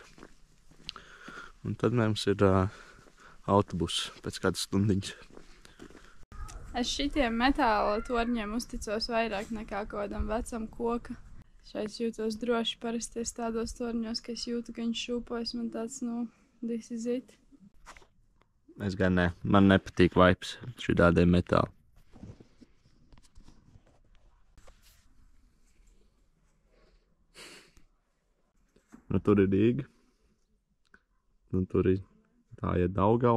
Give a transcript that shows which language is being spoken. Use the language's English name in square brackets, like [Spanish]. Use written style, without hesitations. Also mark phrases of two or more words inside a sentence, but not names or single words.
[Latvian] Un tad mums ir autobus pēc kādas stundiņas. Es šitiem metāla torņiem uzticos vairāk nekā kādam vecam koka. Šeit jūtos droši, parasti es tādos torņos, ka es jūtu, ka viņš šūpojas, man tāds, [English] this is it. [Latvian] Es gan ne, man nepatīk vibes šitādiem metāli. Nu, tur ir Rīga. Nu, tur ir tā iet Daugava.